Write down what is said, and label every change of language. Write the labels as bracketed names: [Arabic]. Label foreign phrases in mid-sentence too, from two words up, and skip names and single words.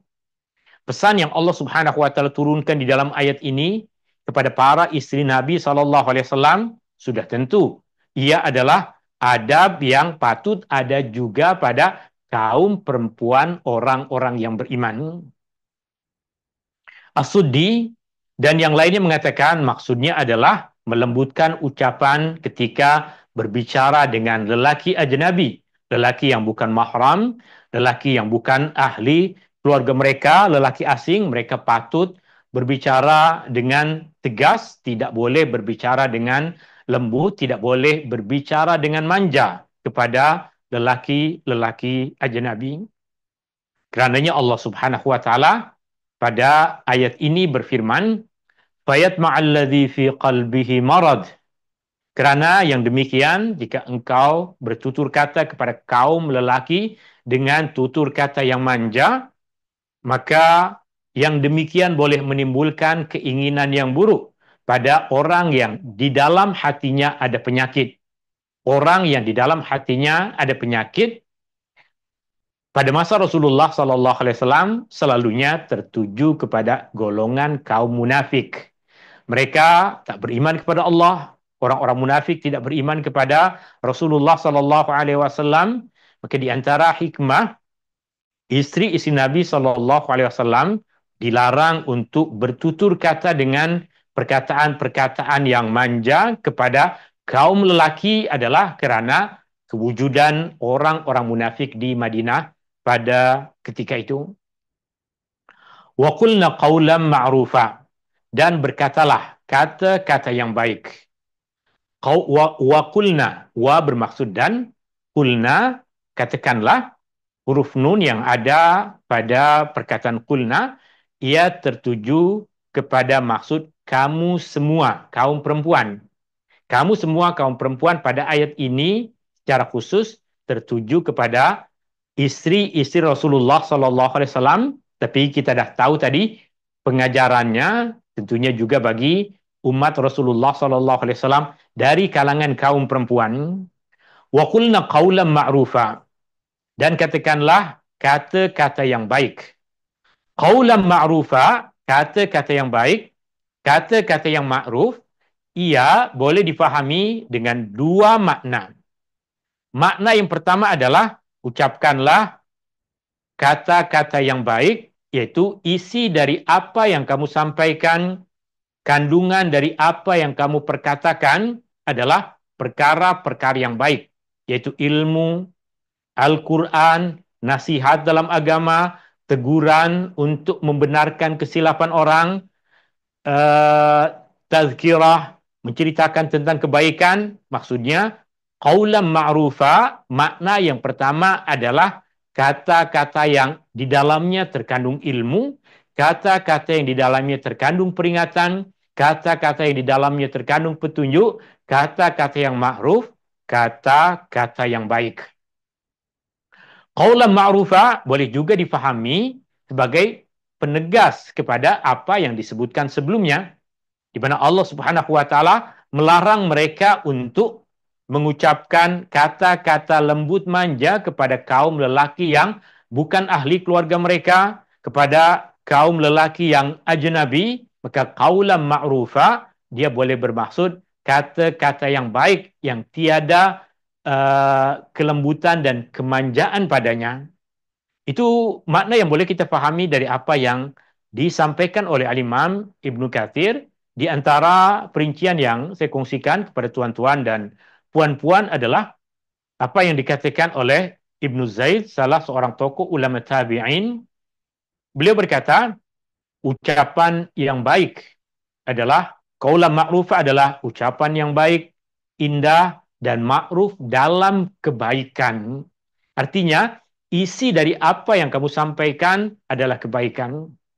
[Malay] Pesan yang [Arabic] الله سبحانه وتعالى [Malay] turunkan di dalam ayat ini kepada para istri Nabi [Arabic] صلى الله عليه وسلم [Malay] sudah tentu ia adalah adab yang patut ada juga pada kaum perempuan orang-orang yang beriman. As-Suddi dan yang lainnya mengatakan maksudnya adalah melembutkan ucapan ketika berbicara dengan lelaki ajnabi, lelaki yang bukan mahram, lelaki yang bukan ahli keluarga mereka, lelaki asing. Mereka patut berbicara dengan tegas, tidak boleh berbicara dengan lembut, tidak boleh berbicara dengan manja kepada lelaki-lelaki ajnabi. Kerananya [Arabic] الله سبحانه وتعالى [Malay] pada ayat ini berfirman, [Arabic] "فيطمع الذي في قلبه مرض." [Malay] Kerana yang demikian, jika engkau bertutur kata kepada kaum lelaki dengan tutur kata yang manja, maka yang demikian boleh menimbulkan keinginan yang buruk pada orang yang di dalam hatinya ada penyakit. Orang yang di dalam hatinya ada penyakit pada masa Rasulullah [Arabic] صلى الله عليه وسلم [Malay] selalunya tertuju kepada golongan kaum munafik. Mereka tak beriman kepada Allah. Orang-orang munafik tidak beriman kepada Rasulullah [Arabic] صلى الله عليه وسلم. [Malay] Maka di antara hikmah, istri-istri Nabi [Arabic] صلى الله عليه وسلم [Malay] dilarang untuk bertutur kata dengan perkataan-perkataan yang manja kepada kaum lelaki adalah kerana kewujudan orang-orang munafik di Madinah pada ketika itu. [Arabic] وقلن قولا معروفا, [Malay] dan berkatalah kata-kata yang baik. [Arabic] وقلن, [Malay] wa bermaksud dan, qulna katakanlah. Huruf nun yang ada pada perkataan qulna ia tertuju kepada maksud kamu semua kaum perempuan. Kamu semua kaum perempuan pada ayat ini secara khusus tertuju kepada istri-istri Rasulullah [Arabic] صلى الله عليه وسلم, [Malay] tapi kita dah tahu tadi pengajarannya tentunya juga bagi umat Rasulullah [Arabic] صلى الله عليه وسلم [Malay] dari kalangan kaum perempuan. [Arabic] وقلن قولا معروفا, [Malay] dan katakanlah kata-kata yang baik. [Arabic] قولا معروفا, [Malay] kata-kata yang baik, kata-kata yang ma'ruf, ia boleh difahami dengan dua makna. Makna yang pertama adalah ucapkanlah kata-kata yang baik, iaitu isi dari apa yang kamu sampaikan, kandungan dari apa yang kamu perkatakan adalah perkara-perkara yang baik, iaitu ilmu, Al-Quran, nasihat dalam agama, teguran untuk membenarkan kesilapan orang, tazkirah, menceritakan tentang kebaikan. Maksudnya, [Arabic] قولا معروفا, [Malay] makna yang pertama adalah kata-kata yang di dalamnya terkandung ilmu, kata-kata yang di dalamnya terkandung peringatan, kata-kata yang di dalamnya terkandung petunjuk, kata-kata yang ma'ruf, kata-kata yang baik. [Arabic] قولا معروفا [Malay] boleh juga difahami sebagai penegas kepada apa yang disebutkan sebelumnya, di mana [Arabic] الله سبحانه وتعالى [Malay] melarang mereka untuk mengucapkan kata-kata lembut manja kepada kaum lelaki yang bukan ahli keluarga mereka, kepada kaum lelaki yang ajnabi. Maka [Arabic] قولا معروفا [Malay] dia boleh bermaksud kata-kata yang baik yang tiada kelembutan dan kemanjaan padanya. Itu makna yang boleh kita pahami dari apa yang disampaikan oleh Al-Imam Ibnu Katsir. Di antara perincian yang saya kongsikan kepada tuan-tuan dan puan-puan adalah apa yang dikatakan oleh Ibnu Zaid, salah seorang tokoh ulama tabi'in. Beliau berkata, ucapan yang baik adalah, [Arabic] قولا معروفا [Malay] adalah ucapan yang baik, indah, dan ma'ruf dalam kebaikan. Artinya, isi dari apa yang kamu sampaikan adalah kebaikan.